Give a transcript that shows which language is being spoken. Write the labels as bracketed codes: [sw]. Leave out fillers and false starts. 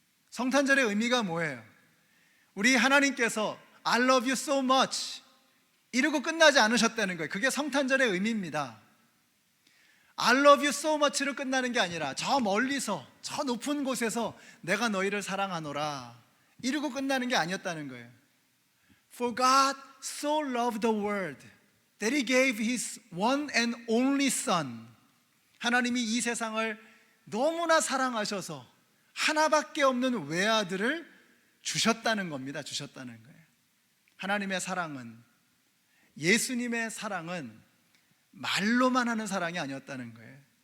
[ko] 성탄절의 의미가 뭐예요? 우리 하나님께서 [en] I love you so much [ko] 이러고 끝나지 않으셨다는 거예요. 그게 성탄절의 의미입니다. [en] I love you so much [ko] 로 끝나는 게 아니라 저 멀리서 저 높은 곳에서 내가 너희를 사랑하노라 이러고 끝나는 게 아니었다는 거예요. [en] For God so loved the world that He gave His one and only Son. [ko] 하나님이 이 세상을 너무나 사랑하셔서 하나밖에 없는 외아들을 주셨다는 겁니다. 주셨다는 거예요. 하나님의 사랑은, 예수님의 사랑은 말로만 하는 사랑이 아니었다는 거예요.